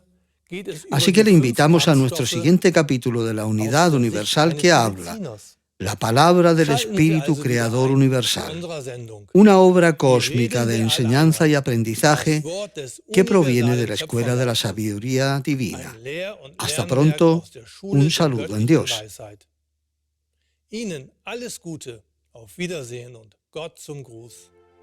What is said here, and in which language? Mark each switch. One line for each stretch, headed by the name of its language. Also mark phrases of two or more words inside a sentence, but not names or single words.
Spanish: Así que le invitamos a nuestro siguiente capítulo de la Unidad Universal que habla la palabra del Espíritu Creador Universal, una obra cósmica de enseñanza y aprendizaje que proviene de la Escuela de la Sabiduría Divina. Hasta pronto, un saludo en Dios.
German: Ihnen alles Gute, auf Wiedersehen und Gott zum Gruß.